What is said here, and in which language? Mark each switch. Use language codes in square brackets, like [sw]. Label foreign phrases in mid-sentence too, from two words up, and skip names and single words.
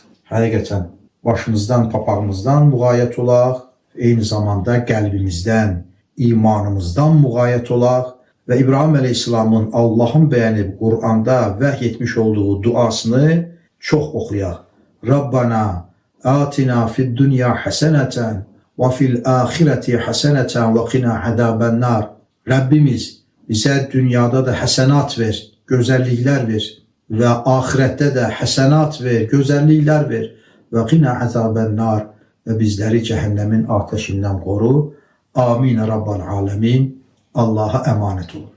[az] Həqiqətən, başımızdan, papağımızdan müğayət olaq, eyni zamanda qəlbimizdən, imanımızdan müğayət olaq və İbrahim Aleyhisselamın Allahın bəyənib Qur'anda vəhy etmiş olduğu duasını çox oxuyaq. [ar] ربنا آتنا في الدنيا حسنة وفي الآخرة حسنة وقنا عذاب النار. [tr] Rəbbimiz, Bize dünyada da həsənat ver, [az] gözəlliklər ver [tr] ve ahirette de həsənat ver, gözəlliklər ver ve [ar] قنا عذاب النار [tr] ve bizleri cehennemin ateşinden koru. [ar] آمين رب العالمين. [tr] Allah'a emanet olun.